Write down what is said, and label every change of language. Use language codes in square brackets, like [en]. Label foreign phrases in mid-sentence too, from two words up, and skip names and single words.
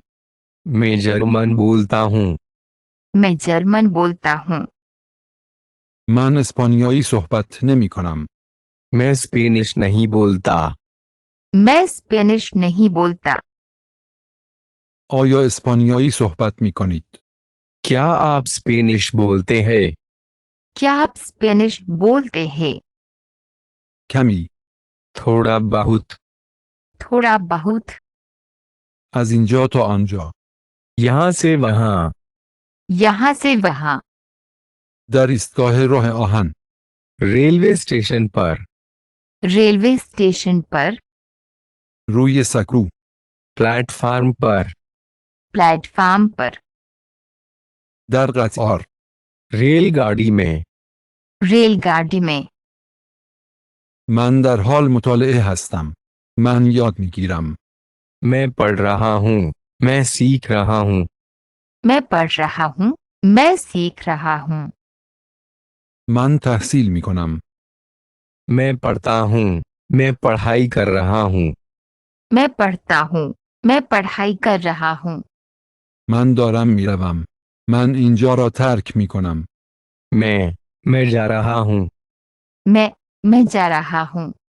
[hi] मैं जर्मन बोलता हूँ. मैं जर्मन बोलता हूँ. [fa] من اسپانیایی صحبت نمی کنم. [hi] मैं स्पेनिश नहीं बोलता. मैं स्पेनिश नहीं बोलता. [fa] آیا اسپانیایی صحبت می کنید؟ [hi] क्या आप स्पेनिश बोलते हैं? क्या आप स्पेनिश बोलते हैं? [fa] کمی. [hi] थोड़ा बहुत. थोड़ा बहुत. [fa] از اینجا تا آنجا. [hi] यहाँ से वहाँ. यहाँ से वहाँ. [fa] در ایستگاه راه آهن. [hi] रेलवे स्टेशन पर. रेलवे स्टेशन पर. [fa] روی سکو. [hi] प्लेटफार्म पर. प्लेटफार्म पर. [fa] در قطار. [hi] रेलगाड़ी में. रेलगाड़ी में. [fa] من در حال مطالعه هستم. من یاد می گیرم. [hi] मैं पढ़ रहा हूँ. मैं सीख रहा हूँ. मैं पढ़ रहा हूँ. मैं सीख रहा हूँ. [fa] من تحصیل می کنم. [hi] मैं पढ़ता हूँ. मैं पढ़ाई कर रहा हूँ. मैं पढ़ता हूँ. मैं पढ़ाई कर रहा हूँ. [fa] من دارم می روم. من اینجا را ترک می کنم. [hi] मैं जा रहा हूँ. मैं जा रहा हूँ.